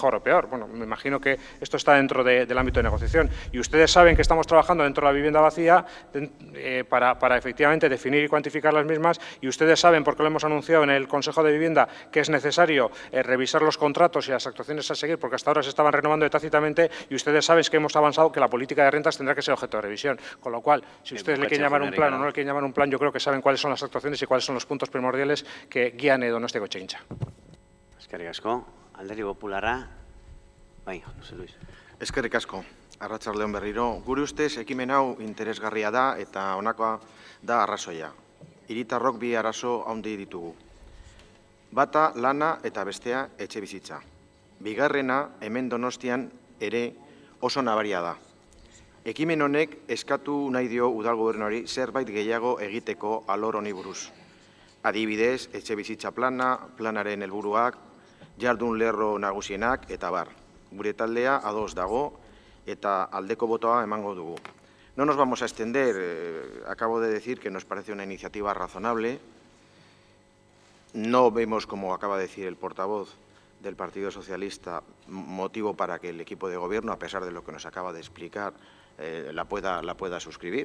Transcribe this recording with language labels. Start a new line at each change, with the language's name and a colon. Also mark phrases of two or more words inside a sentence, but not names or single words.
Spanish: Bueno, me imagino que esto está dentro del ámbito de negociación. preprotección, y ustedes saben que estamos trabajando dentro de la vivienda vacía para efectivamente definir y cuantificar las mismas, y ustedes saben, porque lo hemos anunciado en el Consejo de Vivienda, que es necesario revisar los contratos y las actuaciones a seguir, porque hasta ahora se estaban renovando tácitamente, y ustedes saben que hemos avanzado que la política de rentas tendrá que ser objeto de revisión. Con lo cual, si ustedes le quieren llamar un plan o no le quieren llamar un plan, yo creo que saben cuáles son las actuaciones y cuáles son los puntos primordiales que guían Donostiako-Etxegintza.
Basque: Eskerrik asko. Alderdi Popularra. Bai, Jose Luis. Eskerrik asko. Arratsaldeon berriro. Gure ustez, ekimen hau interesgarria da eta honakoa da arrazoia. Hiritarrok bi arazo handi ditugu. Bata lana eta bestea etxebizitza. Bigarrena, hemen Donostian ere oso nabaria da. Ekimen honek eskatu nahi dio udal gobernuari zerbait gehiago egiteko alor honi buruz. Adibidez, etxebizitza planaren helburuak, jardun lerro nagusienak eta bar. Gure taldea ados dago eta aldeko botoa emango dugu.
Spanish: No nos vamos a extender, acabo de decir que nos parece una iniciativa razonable. No vemos, como acaba de decir el portavoz del Partido Socialista, motivo para que el equipo de gobierno, a pesar de lo que nos acaba de explicar, la pueda suscribir.